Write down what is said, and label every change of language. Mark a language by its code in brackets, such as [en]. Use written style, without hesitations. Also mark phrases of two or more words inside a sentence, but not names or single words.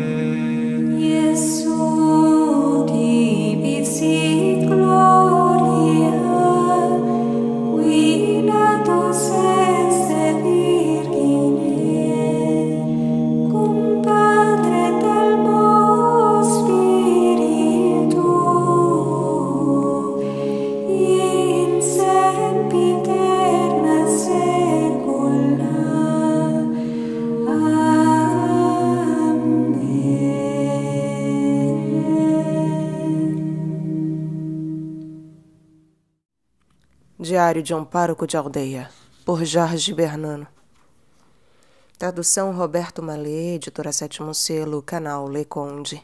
[la] Iesu tibi sit gloria, qui natus esse Virgine, cum Padre et Almo Spiritu, in sempiterna saecula. [pt] Diário de um Pároco de Aldeia, por Jorge Bernano. Tradução Roberto Malê, editora Sétimo Selo, canal Le Conde.